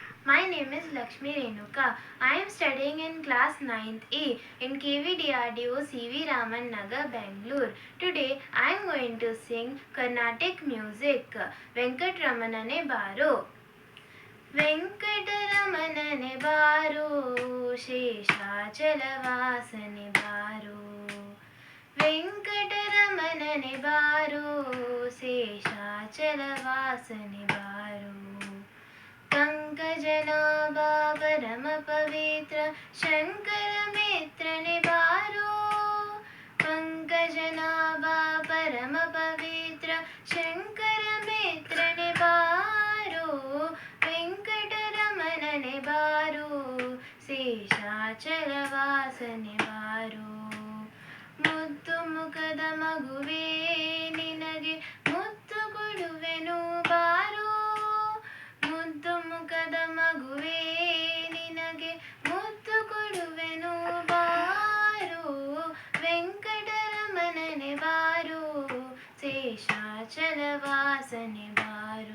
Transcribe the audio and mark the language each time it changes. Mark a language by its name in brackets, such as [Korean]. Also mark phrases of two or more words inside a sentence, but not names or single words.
[English] My name is Lakshmi Renuka. I am studying in class 9th A in KVDRDO CV Raman Nagar, Bangalore. Today I am going to sing Carnatic music. [Kannada] ವೆಂಕಟರಮಣನೆ ಬಾರೋ. ವೆಂಕಟರಮಣನೆ ಬಾರೋ, ಶೇಷಾಚಲವಾಸನೆ ಬಾರೋ. ವೆಂಕಟರಮಣನೆ ಬಾರೋ, ಶೇಷಾಚಲವಾಸನೆ ಬಾರೋ. ಪಂಕಜನಾಭಾ ಪರಮ ಪವಿತ್ರ ಶಂಕರ ಮಿತ್ರ ನೆ ಬಾರೋ. ಪಂಕಜನಾಭಾ ಪರಮ ಪವಿತ್ರ ಶಂಕರ ಮಿತ್ರ ನೆ ಬಾರೋ. ವೆಂಕಟರಮಣ ನೆ ಬಾರೋ, ಶೇಷಾಚಲವಾಸ ನೆ ಬಾರೋ. ಮುದ್ದು ಮುಖದ ಮಗುವೇ ನಿನಗೆ ಮುತ್ತು ಕೊಡುವೆನು ಬಾರೋ. ಮುದ್ದು ಮುಖದ ಮಗುವೇ ನಿನಗೆ ಮುತ್ತು ಕೊಡುವೆನು ಬಾರೋ. ವೆಂಕಟರಮಣನೆ ಬಾರೋ, ಶೇಷಾಚಲವಾಸನೆ ಬಾರೋ.